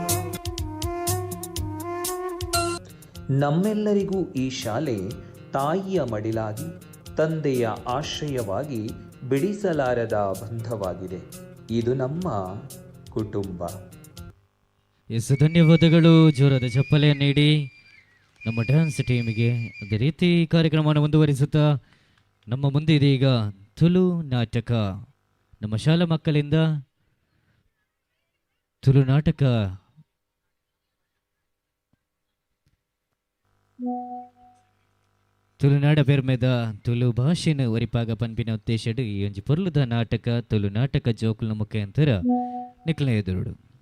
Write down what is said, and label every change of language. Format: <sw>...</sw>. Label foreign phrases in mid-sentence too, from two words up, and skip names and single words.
<kn>ನಮ್ಮೆಲ್ಲರಿಗೂ ಈ ಶಾಲೆ ತಾಯಿಯ ಮಡಿಲಾಗಿ, ತಂದೆಯ ಆಶ್ರಯವಾಗಿ, ಬಿಡಿಸಲಾರದ ಬಂಧವಾಗಿದೆ. ಇದು ನಮ್ಮ ಕುಟುಂಬ. ಎಸ್, ಧನ್ಯವಾದಗಳು. ಜೋರಾದ ಚಪ್ಪಲೆ ನೀಡಿ ನಮ್ಮ</kn> <en>dance team.</en> <kn>ಅದೇ ರೀತಿ ಕಾರ್ಯಕ್ರಮವನ್ನು ಮುಂದುವರಿಸುತ್ತಾ ನಮ್ಮ ಮುಂದೆ ಇದೀಗ ತುಳು ನಾಟಕ. ನಮ್ಮ ಶಾಲಾ ಮಕ್ಕಳಿಂದ ತುಳು ನಾಟಕ</kn> <tcy>ತುಳುನಾಡ ಪೆರ್ಮೆದ ತುಳು ಭಾಷೆನ ಒರಿಪಾಗ ಪನ್ಪಿನ ಉದ್ದೇಶಡು ಈ ಒಂಜಿ ಪೊರ್ಲುದ ನಾಟಕ ತುಳು ನಾಟಕ ಜೋಕುಲ ಮುಖಾಂತರ ನಿಕ್ಲ ಎದುರುಡು.</tcy>